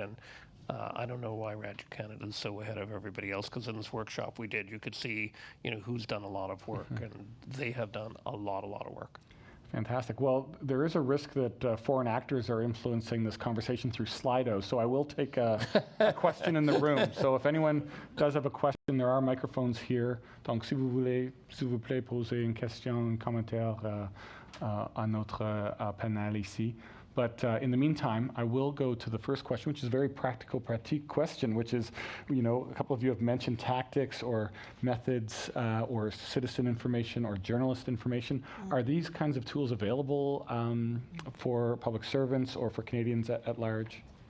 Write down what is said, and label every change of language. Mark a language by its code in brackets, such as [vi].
[en] And I don't know why Radio Canada is so ahead of everybody else, because in this workshop we did, you could see, you know, who's done a lot of work, and they have done a lot of work. Fantastic. Well, there is a risk that foreign actors are influencing this conversation through Slido, so I will take a question in the room. So if anyone does have a question, there are microphones here. [fr] Donc, si vous voulez, s'il vous plaît, poser une question, un commentaire à notre panel ici. [en] But in the meantime, I will go to the first question, which is a very pratique question, which is, you know, a couple of you have mentioned tactics or methods or citizen information or journalist information. Are these kinds of tools available for public servants or for Canadians at large?